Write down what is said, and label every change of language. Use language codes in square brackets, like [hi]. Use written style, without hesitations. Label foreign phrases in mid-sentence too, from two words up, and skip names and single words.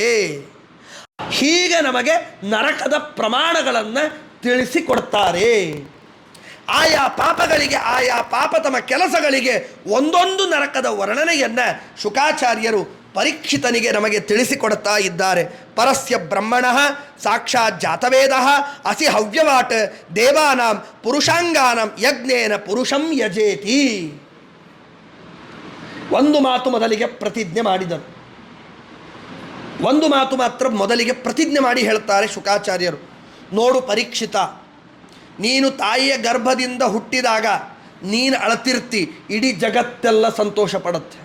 [kn] ಹೀಗೆ ನಮಗೆ ನರಕದ ಪ್ರಮಾಣಗಳನ್ನು ತಿಳಿಸಿಕೊಡ್ತಾರೆ. ಆಯಾ ಪಾಪಗಳಿಗೆ, ಆಯಾ ಪಾಪತಮ ಕೆಲಸಗಳಿಗೆ ಒಂದೊಂದು ನರಕದ ವರ್ಣನೆಯನ್ನು ಶುಕಾಚಾರ್ಯರು ಪರೀಕ್ಷಿತನಿಗೆ ನಮಗೆ ತಿಳಿಸಿಕೊಡ್ತಾ ಇದ್ದಾರೆ. [sa] ಪರಸ್ಯ ಬ್ರಹ್ಮಣಃ ಸಾಕ್ಷಾತ್ ಜಾತವೇದಃ ಅಸಿ ಹವ್ಯವಾಟ್ ದೇವಾನಾಂ ಪುರುಷಾಂಗಾನಾಂ ಯಜ್ಞೇನ ಪುರುಷಂ ಯಜೇತಿ. [kn] ಒಂದು ಮಾತು ಮೊದಲಿಗೆ ಪ್ರತಿಜ್ಞೆ ಮಾಡಿದರು. ಒಂದು ಮಾತು ಮಾತ್ರ ಮೊದಲಿಗೆ ಪ್ರತಿಜ್ಞೆ ಮಾಡಿ ಹೇಳ್ತಾರೆ ಶುಕಾಚಾರ್ಯರು. ನೋಡು ಪರೀಕ್ಷಿತ, ನೀನು ತಾಯಿಯ ಗರ್ಭದಿಂದ ಹುಟ್ಟಿದಾಗ ನೀನು ಅಳತಿರ್ತಿ, ಇಡೀ ಜಗತ್ತೆಲ್ಲ ಸಂತೋಷ ಪಡುತ್ತೆ.